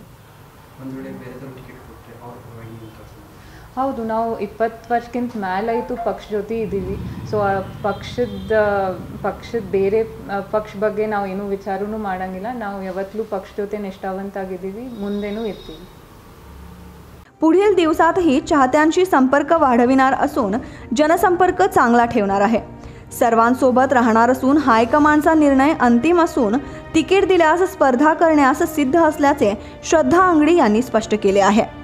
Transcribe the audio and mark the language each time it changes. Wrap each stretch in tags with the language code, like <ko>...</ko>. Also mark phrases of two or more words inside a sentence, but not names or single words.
<kn>ಒಂದು ವೇಳೆ ಬೇರೆದವ್ರು ಟಿಕೆಟ್ ಕೊಟ್ಟರೆ ಅವ್ರ ಪರವಾಗಿ ಹೌದು, ನಾವು 20 ವರ್ಷಕ್ಕಿಂತ ಮೇಲಾಯಿತು ಪಕ್ಷ ಜೊತೆ ಇದ್ದೀವಿ. ಸೊ ಪಕ್ಷದ ಬೇರೆ ಪಕ್ಷ ಬಗ್ಗೆ ನಾವು ಏನೂ ವಿಚಾರನೂ ಮಾಡಂಗಿಲ್ಲ. ನಾವು ಯಾವತ್ತೂ ಪಕ್ಷ ಜೊತೆ निष्ठावंतागिದ್ದೀವಿ, ಮುಂದೆನೂ ಇರ್ತೀವಿ.</kn> <mr>पुढील दिवसातही चाहत्यांशी संपर्क वाढविणार असून जनसंपर्क चांगला ठेवणार आहे. सर्वांसोबत राहणार असून हायकमांडचा निर्णय अंतिम असून तिकीट दिल्यास स्पर्धा करण्यास सिद्ध असल्याचे श्रद्धा अंगडी यांनी स्पष्ट केले आहे.</mr>